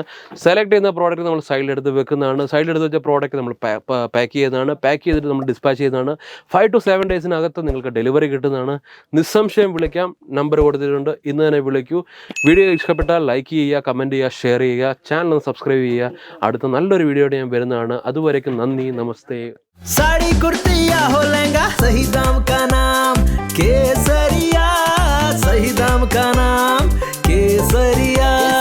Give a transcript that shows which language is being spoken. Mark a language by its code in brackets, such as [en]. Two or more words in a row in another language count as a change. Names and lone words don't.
[ml] സെലക്ട് ചെയ്യുന്ന പ്രോഡക്റ്റ് നമ്മൾ സൈഡിലെടുത്ത് വെക്കുന്നതാണ്. സൈഡിലെടുത്ത് വെച്ച പ്രോഡക്റ്റ് നമ്മൾ പാക്ക് ചെയ്യുന്നതാണ്. പാക്ക് ചെയ്തിട്ട് നമ്മൾ ഡിസ്പാച്ച് ചെയ്യുന്നതാണ്. 5 to 7 ഡേയ്സിനകത്ത് നിങ്ങൾക്ക് ഡെലിവറി കിട്ടുന്നതാണ്. നിസ്സംശയം വിളിക്കാം, നമ്പർ കൊടുത്തിട്ടുണ്ട്. ഇന്ന് തന്നെ വിളിക്കൂ. വീഡിയോ ഇഷ്ടപ്പെട്ടാൽ ലൈക്ക് ചെയ്യുക, കമൻറ്റ് ചെയ്യുക, ഷെയർ ചെയ്യുക, ചാനൽ ഒന്ന് സബ്സ്ക്രൈബ് ചെയ്യുക. അടുത്ത നല്ലൊരു വീഡിയോയുടെ ഞാൻ വരുന്നതാണ്. അതുവരേക്കും നന്ദി, നമസ്തേ. [hi] साड़ी कुर्ती या हो लहंगा, सही दाम का नाम केसरिया, सही दाम का नाम केसरिया।